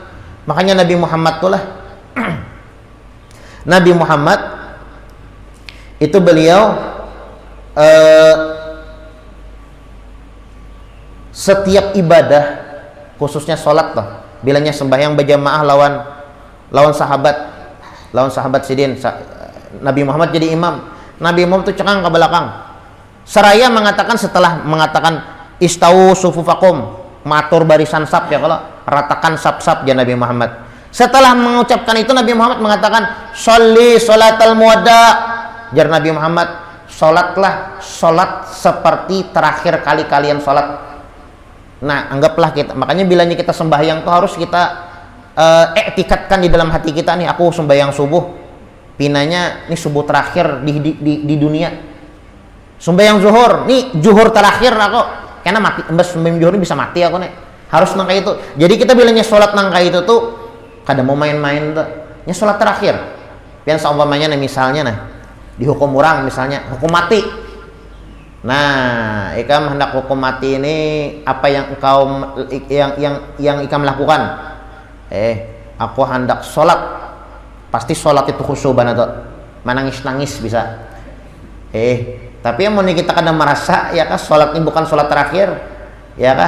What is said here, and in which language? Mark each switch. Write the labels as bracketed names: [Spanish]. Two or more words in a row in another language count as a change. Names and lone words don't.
[Banjar] Makanya Nabi Muhammad tulah Nabi Muhammad itu beliau setiap ibadah, khususnya sholat tuh, bilangnya sembahyang berjamaah lawan sahabat sidin, Nabi Muhammad jadi imam. Nabi Muhammad itu cekang ke belakang seraya mengatakan, setelah mengatakan [Arabic] استووا صفوفكم, [Banjar] matur barisan sap ya, kalau ratakan sap-sap ya Nabi Muhammad. [Indonesian] Setelah mengucapkan itu Nabi Muhammad mengatakan [Arabic] صل صلاة المودع, [Banjar] jar Nabi Muhammad, sholatlah sholat seperti terakhir kali kalian sholat. Nah, anggaplah kita, makanya bilanya kita sembahyang tuh harus kita iktikadkan di dalam hati kita nih, aku sembahyang subuh, pinanya nih subuh terakhir di dunia. Sembahyang zuhur, nih zuhur terakhir aku, karena mati, mbak sembahyang zuhur ini bisa mati aku nih. Harus nangka itu. Jadi kita bilangnya sholat nangka itu tuh kada mau main-main tuh. [Indonesian] Ini sholat terakhir. [Banjar] Pian seumpamanya nih misalnya nah, dihukum orang misalnya hukum mati. Nah, ikam hendak hukum mati ini apa yang engkau yang ikam lakukan? [Indonesian] Aku hendak sholat. Pasti sholat itu khusyuk banget tuh. Menangis-nangis bisa. Tapi yang mau kita kadang merasa ya kan sholat ini bukan sholat terakhir, ya kan?